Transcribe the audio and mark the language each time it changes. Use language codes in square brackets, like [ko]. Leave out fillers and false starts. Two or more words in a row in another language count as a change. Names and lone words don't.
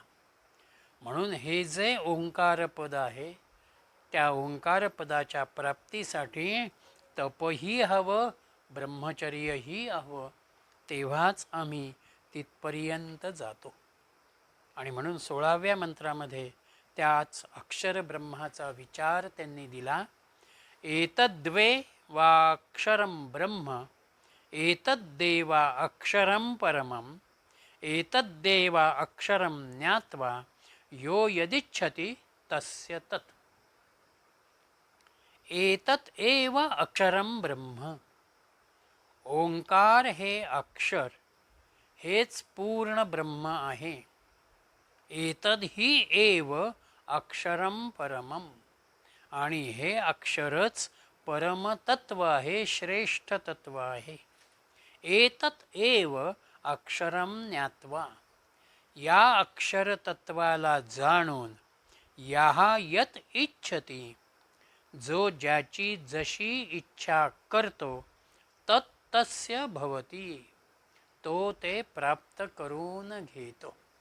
[mr] म्हणून हे जे ओंकारपद आहे, त्या ओंकारपदाच्या प्राप्तीसाठी तपही हवं, ब्रह्मचर्यही हवं, तेव्हाच आम्ही तिथपर्यंत जातो. आणि म्हणून 16व्या मंत्रामध्ये त्याच अक्षर ब्रह्माचा विचार त्यांनी दिला. [sa] एतद्वे वाक्षरं ब्रह्म एतद्देवा अक्षरं परमं एतद्देवा अक्षरं ज्ञात्वा यो यदिच्छति तस्य तत्. एतत एव अक्षरम ब्रह्म. [mr] ओंकार हे अक्षर, हेच पूर्ण ब्रह्म आहे. [sa] एतद ही एव अक्षरम परमम. [mr] आणि हे अक्षरच परमतत्व आहे, श्रेष्ठ तत्व आहे. [sa] एतत एव अक्षरम ज्ञात्वा. [mr] या अक्षर तत्वाला जाणून, [sa] याहा यत इच्छती, [mr] जो ज्याची जशी इच्छा करतो, [sa] तत्तस्य भवती, [mr] तो ते प्राप्त करून घेतो.